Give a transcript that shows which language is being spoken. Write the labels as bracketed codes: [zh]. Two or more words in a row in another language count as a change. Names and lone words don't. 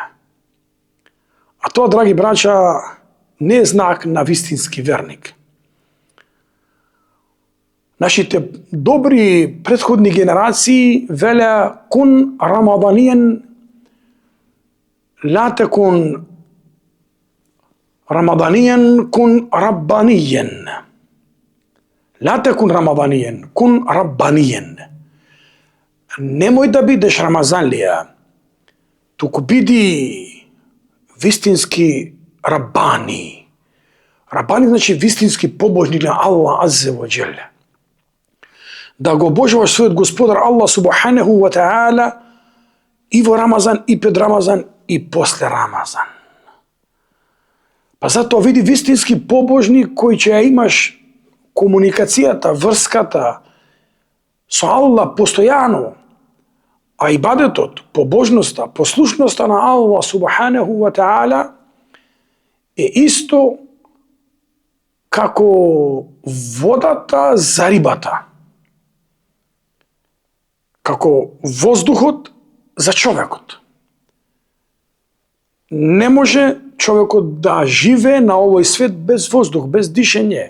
[mk] А тоа, драги браќа, не е знак на вистински верник. Нашите добри претходни генерации велеа [ar] كن رمضانيا لا تكن رمضانيا كن ربانيا. لا تكن رمضانيا كن ربانيا. [mk] Немој да бидеш рамазанлија, туку биди вистински рабани. Рабани значи вистински побожник на Аллах [ar] عز وجل. [mk] Да го обожуваш својот Господар Аллах [ar] سبحانه وتعالى [mk] и во Рамазан, и пред Рамазан, и после Рамазан. Па затоа види вистински побожник кој ќе ја имаш комуникацијата, врската со Аллах постојано, а ибадетот, побожноста, послушноста на Аллах [ar] سبحانه وتعالى [mk] е исто како водата за рибата, како воздухот за човекот. Не може човекот да живее на овој свет без воздух, без дишење.